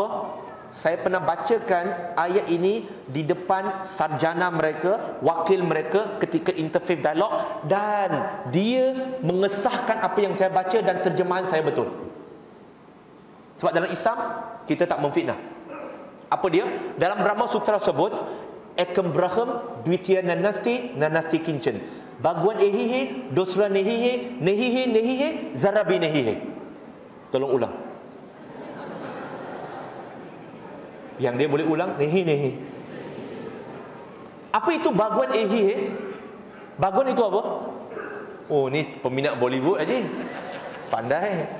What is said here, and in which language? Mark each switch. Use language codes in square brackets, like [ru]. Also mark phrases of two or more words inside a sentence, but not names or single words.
[ms] Saya pernah bacakan ayat ini di depan sarjana mereka, wakil mereka ketika [en] interfaith dialog, [ms] dan dia mengesahkan apa yang saya baca dan terjemahan saya betul. Sebab dalam Islam, kita tak memfitnah. Apa dia? Dalam Brahma Sutra sebut, [sa] एकं ब्रह्म द्वितीयं नास्ति नास्ति किञ्चन. [hi] भगवान एक ही है दूसरा नहीं है नहीं है नहीं है ज़रा भी नहीं है. [ms] Tolong ulang. Yang dia boleh ulang, [hi] नहीं नहीं. [ms] Apa itu [hi] भगवान एक ही है? [ms] Bhagwan itu apa? Oh, ni peminat Bollywood aja. Pandai.